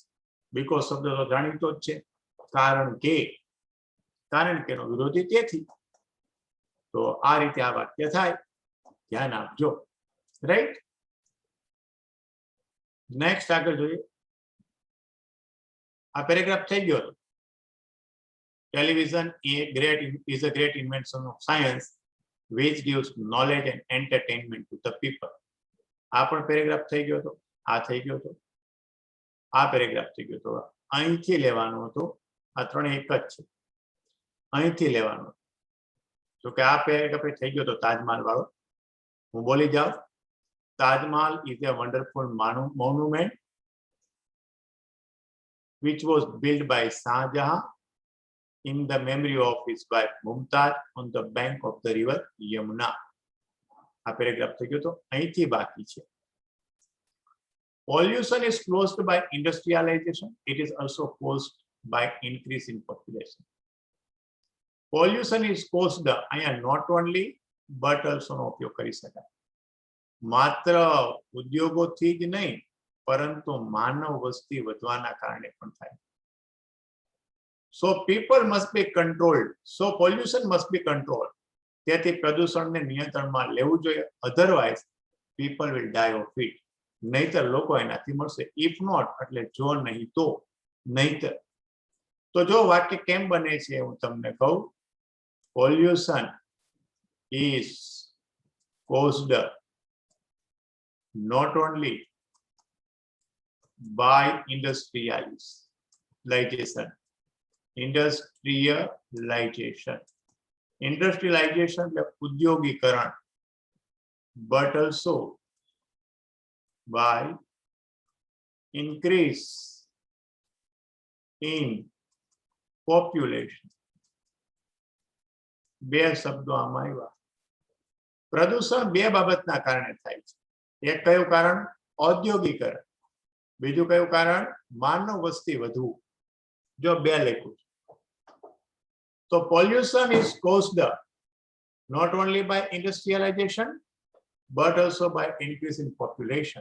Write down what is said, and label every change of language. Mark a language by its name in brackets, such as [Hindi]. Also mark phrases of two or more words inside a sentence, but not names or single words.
[Gujarati] બીકોઝ શબ્દ તો જાણીતો જ છે, કારણ કે નો વિરોધી તેથી. તો આ રીતે આ વાક્ય થાય, ધ્યાન આપજો, રાઈટ. નેક્સ્ટ આગળ જોઈએ. આ પેરેગ્રાફ થઈ ગયો હતો. [English] Television is a great invention of science which gives knowledge and entertainment to the people. [Gujarati] આ પણ પેરેગ્રાફ થઈ ગયો હતો, આ થઈ ગયો હતો, આ પેરેગ્રાફ થઈ ગયો હતો. અહીંથી લેવાનું હતું, આ ત્રણે એક જ છે, અહીંથી લેવાનું. જો કે આ પેરેગ્રાફ થઈ ગયો હતો તાજમહાલ વાળો. હું બોલી જાઉં, [English] તાજમહાલ is a wonderful monument which was built by Shah Jahan in the memory of his wife Mumtaz on the bank of the river Yamuna. [Gujarati] આ પેરેગ્રાફ થઈ ગયો તો અહીંથી બાકી છે. [English] Pollution is caused by industrialization. It is also caused by increase in population. Pollution is caused, અહીંયા not only but also [Gujarati] નો ઉપયોગ કરી શકાય. માત્ર ઉદ્યોગોથી જ નહીં, પરંતુ માનવ વસ્તી વધવાના કારણે પણ થાય. [English] So people must be controlled. So pollution must be controlled. [Gujarati] તેથી પ્રદૂષણને નિયંત્રણમાં લેવું જોઈએ. [English] Otherwise people will die of it. [Gujarati] નહીતર લોકો એનાથી મળશે. [English] If not [Gujarati] એટલે જો નહીં તો નહીતર. તો જો વાક્ય કેમ બને છે હું તમને કહું. [English] Pollution is caused not only by industrialization. [Gujarati] Industrialization એટલે ઉદ્યોગીકરણ, [English] but also by increase in population. [Gujarati] બે શબ્દો આમાં આવ્યા. પ્રદૂષણ બે બાબતના કારણે થાય છે. એક કયું કારણ? ઔદ્યોગિકરણ. બીજું કયું કારણ? માનવ વસ્તી વધવું. જો બે લખ્યું. [English] તો pollution is caused not only by industrialization but also by increase in population.